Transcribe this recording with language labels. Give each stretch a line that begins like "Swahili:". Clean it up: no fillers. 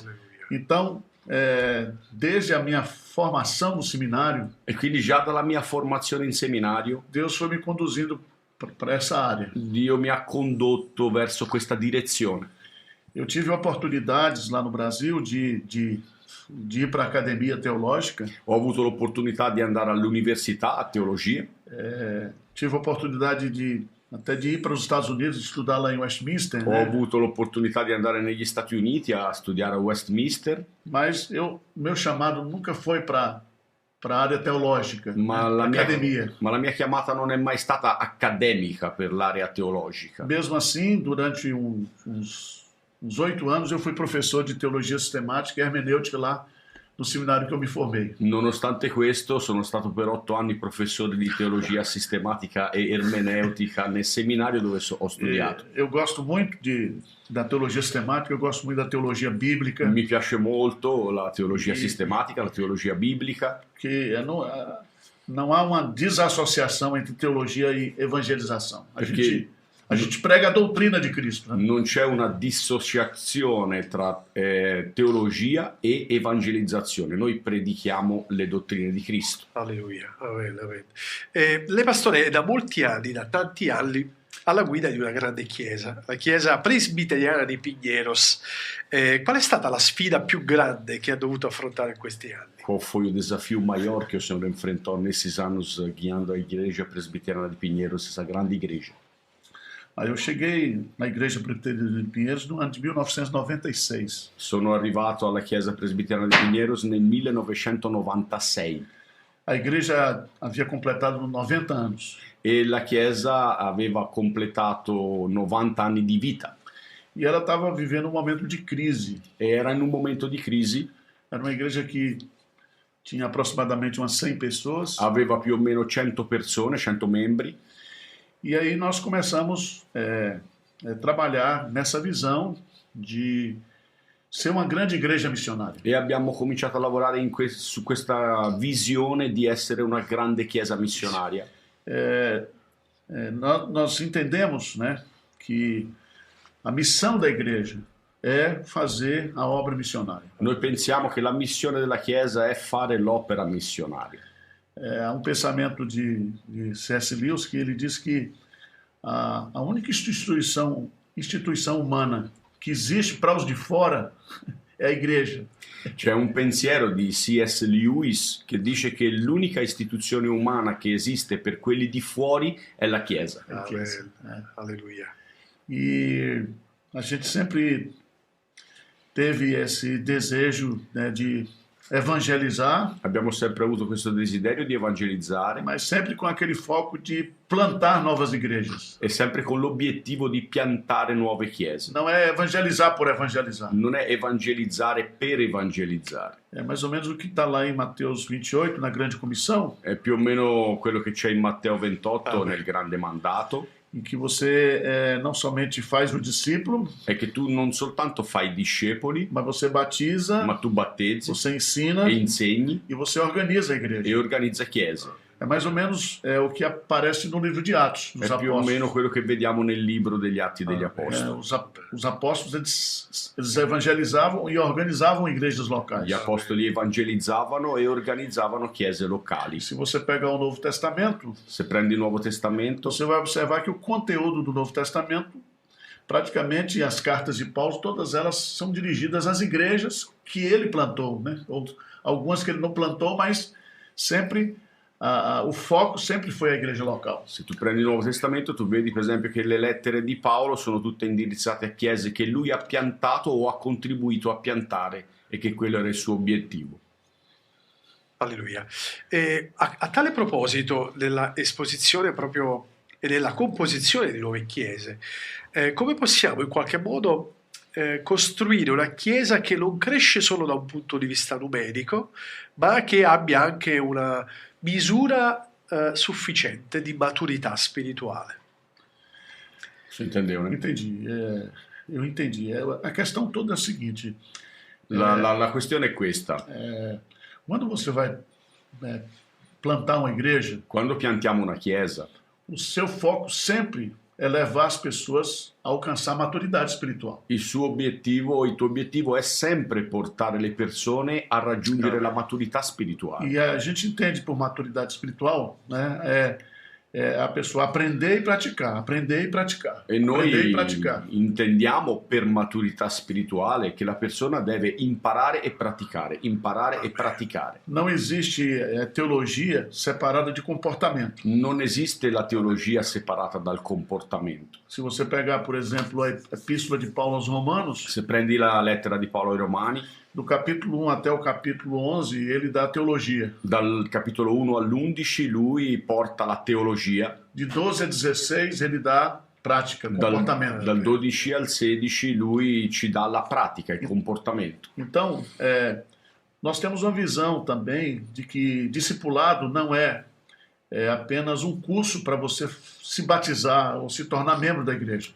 Portuguese: Alleluia. Então, desde a minha formação no seminário,
Italian: E quindi già dalla mia formazione in seminario,
Portuguese: Deus foi me conduzindo para essa área.
Italian: Dio mi ha condotto verso questa direzione.
Portuguese: Eu tive oportunidades lá no Brasil de ir para a academia teológica,
Italian: Ho avuto l'opportunità di andare all'università a teologia,
Portuguese: tive oportunidade até de ir para os Estados Unidos estudar lá em Westminster,
Italian: ho
Portuguese: né?
Italian: avuto l'opportunità di andare negli Stati Uniti a studiare a Westminster,
Portuguese: Mas meu chamado nunca foi para a área teológica,
Italian: ma
Portuguese: né?
Italian: la,
Portuguese: Academia.
Italian: ma la mia chiamata non è mai stata accademica per l'area teologica.
Portuguese: Mesmo assim, durante uns 8 anos, eu fui professor de teologia sistemática e hermenêutica lá no seminário que eu me formei.
Italian: Nonostante questo, sono stato per 8 anni professore di teologia sistematica e ermeneutica nel seminario dove ho studiato.
Portuguese: Eu gosto muito da teologia sistemática, eu gosto muito da teologia bíblica,
Italian: Mi piace molto la teologia sistematica, la teologia biblica,
Portuguese: que não há uma desassociação entre teologia e evangelização. A gente prega a doutrina di Cristo. Né?
Italian: non c'è una dissociazione tra teologia e evangelizzazione. Noi predichiamo le dottrine di Cristo. Alleluia. Amen, amen. Lei, pastore, è da molti anni, da tanti anni, alla guida di una grande chiesa, la chiesa presbiteriana di Pinheiros. Qual è stata la sfida più grande che ha dovuto affrontare in questi anni?
Portuguese: Qual foi o desafio maior que o Senhor enfrentou nesses anos guiando a igreja presbiteriana de Pinheiros, essa grande igreja? Aí eu cheguei na igreja presbiteriana de Pinheiros no ano de 1996.
Italian: Sono arrivato alla chiesa presbiteriana di Pinheiros nel 1996
Portuguese: A igreja havia completado 90 anos.
Italian: e la chiesa aveva completato 90 anni di vita
Portuguese: E ela estava vivendo um momento de crise.
Italian: e era in un momento di crisi,
Portuguese: Era uma igreja que tinha aproximadamente umas 100 pessoas.
Italian: aveva più o meno 100 persone, 100 membri.
Portuguese: E aí nós começamos a trabalhar nessa visão de ser uma grande igreja missionária.
Italian: E abbiamo cominciato a lavorare su questa visione di essere una grande chiesa missionaria.
Portuguese: Nós entendemos, né, que a missão da igreja é fazer a obra missionária.
Italian: Noi pensiamo che la missione della Chiesa è fare l'opera missionaria.
Portuguese: Há pensamento de C.S. Lewis que ele diz que a única instituição humana que existe para os de fora é a igreja.
Italian: C'è un pensiero di C.S. Lewis che dice che l'unica istituzione umana che esiste per quelli di fuori è la Chiesa. Alleluia.
Portuguese: E a gente sempre teve esse desejo, né, de evangelizar,
Italian: Abbiamo sempre avuto questo desiderio di evangelizzare
Portuguese: mas sempre com aquele foco de plantar novas igrejas.
Italian: e sempre con l'obiettivo di piantare nuove chiese.
Portuguese: Não é evangelizar por evangelizar.
Italian: Non è evangelizzare per evangelizzare.
Portuguese: É mais ou menos o que está lá em Mateus 28, na grande comissão,
Italian: È più o meno quello che c'è in Matteo 28 Amen. nel grande mandato,
Portuguese: em que você não somente faz o discípulo,
Italian: è che tu non soltanto fai discepoli,
Portuguese: mas você batiza,
Italian: ma tu battezzi
Portuguese: você ensina
Italian: e insegni
Portuguese: e você organiza a
Italian: e
Portuguese: igreja.
Italian: organizza chiese.
Portuguese: É mais ou menos o que aparece no livro de Atos, dos
Italian: È più o
Portuguese: apóstolos.
Italian: meno quello che vediamo nel libro degli Atti degli Apostoli.
Portuguese: Os apóstolos eles evangelizavam e organizavam igrejas locais.
Italian: Gli apostoli evangelizzavano e organizzavano chiese locali.
Portuguese: Se você pegar o Novo Testamento,
Italian: Se prendi il Nuovo Testamento,
Portuguese: você vai observar que o conteúdo do Novo Testamento, praticamente as cartas de Paulo, todas elas são dirigidas às igrejas que ele plantou, né? Ou algumas que ele não plantou, mas sempre o foco sempre foi a igreja local.
Italian: se tu prendi il Nuovo Testamento, tu vedi per esempio che le lettere di Paolo sono tutte indirizzate a chiese che lui ha piantato o ha contribuito a piantare e che quello era il suo obiettivo. Alleluia. A tale proposito della esposizione proprio e della composizione di nuove chiese, come possiamo in qualche modo costruire una chiesa che non cresce solo da un punto di vista numerico, ma che abbia anche una misura sufficiente di maturità spirituale?
Portuguese: Si entendeu, né? Entendi. Eu entendi. A questão toda é a seguinte:
Italian: La questione è questa.
Portuguese: quando você vai plantar uma igreja,
Italian: Quando piantiamo una chiesa,
Portuguese: o seu foco sempre é levar as pessoas a alcançar maturidade espiritual.
Italian: il tuo obiettivo è sempre portare le persone a raggiungere la maturità spirituale.
Portuguese: E a gente entende por maturidade espiritual, né? É a pessoa aprender e praticar, aprender e praticar,
Italian: E
Portuguese: aprender e
Italian: noi
Portuguese: praticar.
Italian: intendiamo per maturità spirituale che la persona deve imparare e praticare, imparare e praticare.
Portuguese: Não existe teologia separada de comportamento.
Italian: Non esiste la teologia separata dal comportamento.
Portuguese: Se você pegar, por exemplo, a epístola de Paulo aos Romanos,
Italian: Se prendi la lettera di Paolo ai Romani,
Portuguese: do capítulo 1 até o capítulo 11, ele dá a teologia.
Italian: dal capitolo 1 all'11 lui porta la teologia,
Portuguese: De 12 a 16, ele dá prática, comportamento.
Italian: dal 12 al 16 lui ci dà la pratica, il comportamento.
Portuguese: Então, nós temos uma visão também de que discipulado não é apenas um curso para você se batizar ou se tornar membro da igreja.